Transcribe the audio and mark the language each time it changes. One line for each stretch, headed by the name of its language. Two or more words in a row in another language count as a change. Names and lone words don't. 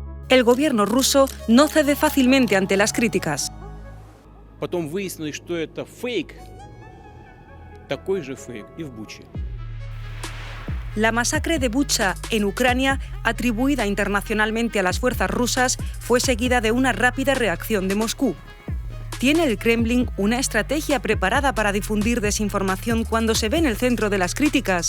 Spanish: El gobierno ruso no cede fácilmente ante las críticas.
Russian: Потом выяснилось, что это фейк, такой же фейк и в Буче.
Spanish: La masacre de Bucha, en Ucrania, atribuida internacionalmente a las fuerzas rusas, fue seguida de una rápida reacción de Moscú. ¿Tiene el Kremlin una estrategia preparada para difundir desinformación cuando se ve en el centro de las críticas?